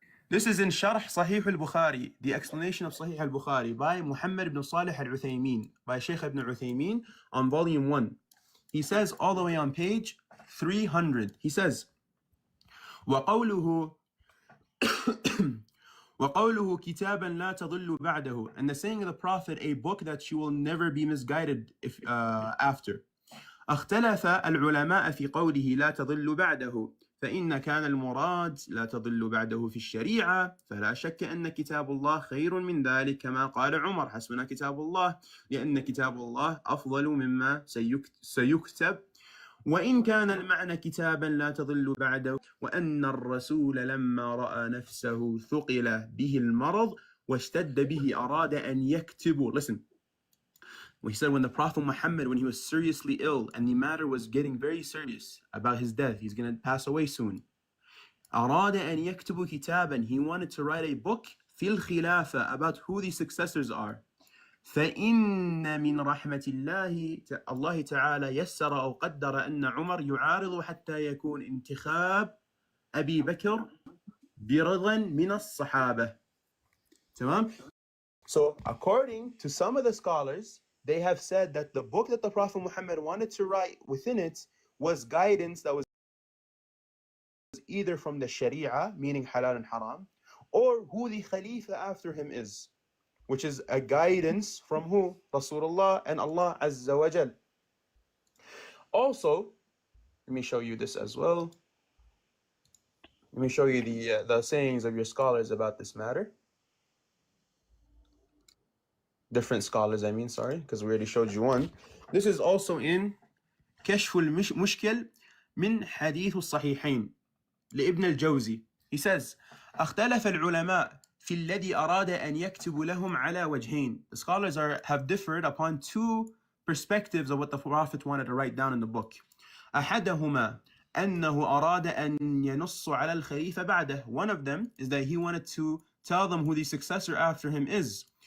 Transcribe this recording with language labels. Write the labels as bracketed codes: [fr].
[en] This is in Sharh Sahih al-Bukhari, the explanation of Sahih al-Bukhari by Muhammad ibn Salih al-Uthaymeen, by Shaykh ibn Uthaymeen on volume 1. He says all the way on page 300. He says, [ar] وَقَوْلُهُ وَقَوْلُهُ كِتَابًا لَا تَضِلُّ بَعْدَهُ, [en] and the saying of the Prophet, a book that you will never be misguided after. [ar] اختلف العلماء في قوله لا تضل بعده، فإن كان المراد لا تضل بعده في الشريعة، فلا شك أن كتاب الله خير من ذلك، كما قال عمر حسبنا كتاب الله، لأن كتاب الله أفضل مما سيكتب. وإن كان المعنى كتابا لا تضل بعده، وأن الرسول لما رأى نفسه ثقل به المرض واشتد به أراد أن يكتب. [en] Listen, he said when the Prophet Muhammad, when he was seriously ill and the matter was getting very serious about his death, he's going to pass away soon. [ar] أراد أن يكتب كتابا, [en] he wanted to write a book [ar] في الخلافة, [en] about who the successors are. [ar] فإن من رحمة الله تعالى يسر أو قدر أن عمر يعارض حتى يكون انتخاب أبي بكر برضا من الصحابة. تمام? [en] So according to some of the scholars, they have said that the book that the Prophet Muhammad wanted to write within it was guidance that was either from the Sharia, meaning halal and haram, or who the Khalifa after him is, which is a guidance from who? Rasulullah and Allah Azza wa Jal. Also, let me show you this as well. Let me show you the sayings of your scholars about this matter. Different scholars, I mean, sorry, because we already showed you one. This is also in كشف المشكل من حديث الصحيحين لابن الجوزي. He says, [ar] اختلف العلماء في الذي أراد أن يكتب لهم على وجهين. [en] The scholars have differed upon two perspectives of what the Prophet wanted to write down in the book. [ar] أحدهما أنه أراد أن ينص على الخليفة بعده. [en] One of them is that he wanted to tell them who the successor after him is.